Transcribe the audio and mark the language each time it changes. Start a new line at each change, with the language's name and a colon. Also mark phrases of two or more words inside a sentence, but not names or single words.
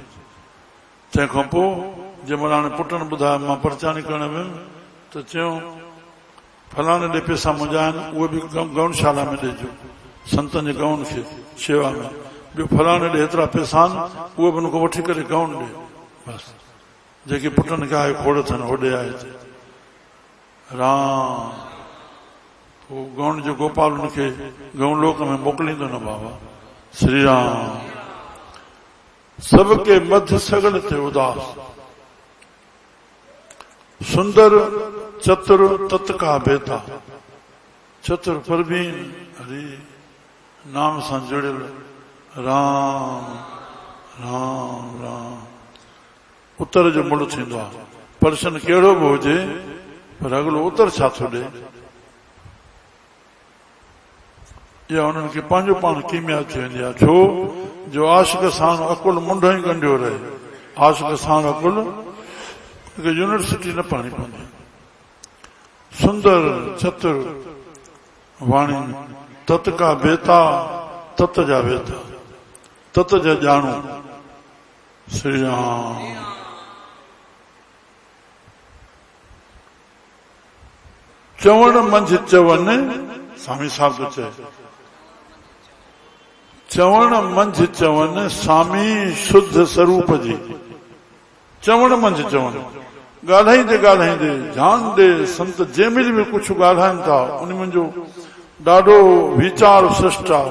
Sindhi: तंहिंखां पोइ जंहिं महिल हाणे पुटनि ॿुधायो मां परचानी करण वियुमि त चयूं फलाणे ॾे पैसा मुंहिंजा आहिनि, उहे बि गौशाला में ॾिजो, संतनि जे गौन खे शेवा में। ॿियो फलाणे ॾे हेतिरा पैसा आहिनि, उहे बि हुनखां वठी करे गौन ॾे। बसि जेके पुटनि खे आहे खोड़ थियनि, होॾे आहे राम। पोइ गौन जो गोपाल हुनखे गौन लोक में मोकिलींदो न बाबा। श्री राम।
Hindi: सबके मध्य सगल थे उदास, सुंदर चतुर तत का बेता।
Sindhi: चतुर परवीन, हरे नाम सां जुड़ियल, राम राम राम। उत्तर जो मुड़ थींदो आहे, पर्शन कहिड़ो बि हुजे, पर अॻिलो उत्तर छा थो ॾे। इहा उन्हनि खे पंहिंजो पाण कीमिया थी वेंदी आहे। छो जो आशिक सां अकुल मुंड ई ॻंढियो रहे। आशिक सां अकुल यूनिवर्सिटी न पढ़णी पवंदी। सुंदर चतुर वाणी,
Hindi: तत का बेता,
Sindhi: तत जा बेता, तत जा ॼाणू। श्री राम। चवण मंझि चवन, स्वामी साहब थो चए, चवण मंझि चवन स्वामी शुद्ध स्वरूप जी। चवण मंझि चवन, ॻाल्हाईंदे ॻाल्हाईंदे ध्यान ॾे संत जंहिं महिल बि कुझु ॻाल्हाइनि था उन मुंहिंजो ॾाढो वीचार सृष्ट आहे।